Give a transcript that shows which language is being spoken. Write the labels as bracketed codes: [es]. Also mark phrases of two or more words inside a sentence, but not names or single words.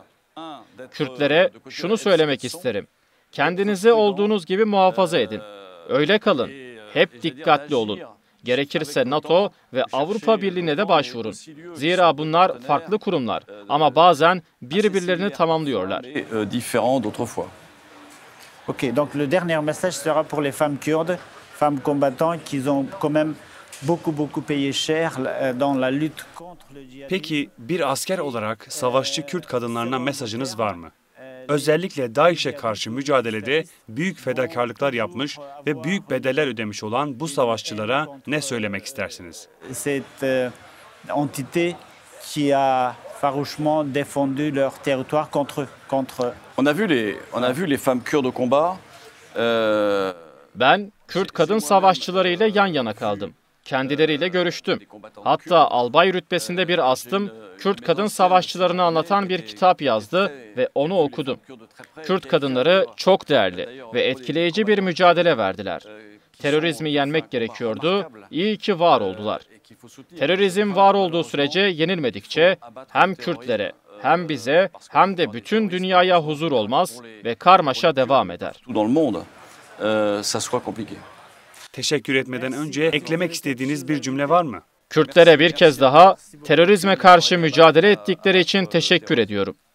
[tr] Kürtlere şunu söylemek isterim. Kendinizi olduğunuz gibi muhafaza edin. Öyle kalın. Hep dikkatli olun. Gerekirse NATO ve Avrupa Birliği'ne de başvurun. Zira bunlar farklı kurumlar ama bazen birbirlerini tamamlıyorlar. [fr] Différent d'autrefois. Ok, donc le dernier message sera pour les femmes kurdes, femmes combattantes qui ont quand même beaucoup payé cher dans la lutte contre le djihadisme. [tr] peki bir asker olarak savaşçı Kürt kadınlarına mesajınız var mı? Özellikle DAEŞ'e karşı mücadelede büyük fedakarlıklar yapmış ve büyük bedeller ödemiş olan bu savaşçılara ne söylemek istersiniz? [fr] Cette entité qui a farouchement défendu leur territoire contre On a vu les femmes kurdes au combat. [tr] Ben Kürt kadın savaşçılarıyla yan yana kaldım. Kendileriyle görüştüm. Hatta albay rütbesinde bir astım, Kürt kadın savaşçılarını anlatan bir kitap yazdı ve onu okudum. Kürt kadınları çok değerli ve etkileyici bir mücadele verdiler. Terörizmi yenmek gerekiyordu, iyi ki var oldular. Terörizm var olduğu sürece yenilmedikçe hem Kürtlere, hem bize, hem de bütün dünyaya huzur olmaz ve karmaşa devam eder. [fr] Tout dans le monde, ça sera compliqué. [tr] Teşekkür etmeden önce eklemek istediğiniz bir cümle var mı? Kürtlere bir kez daha terörizme karşı mücadele ettikleri için teşekkür ediyorum.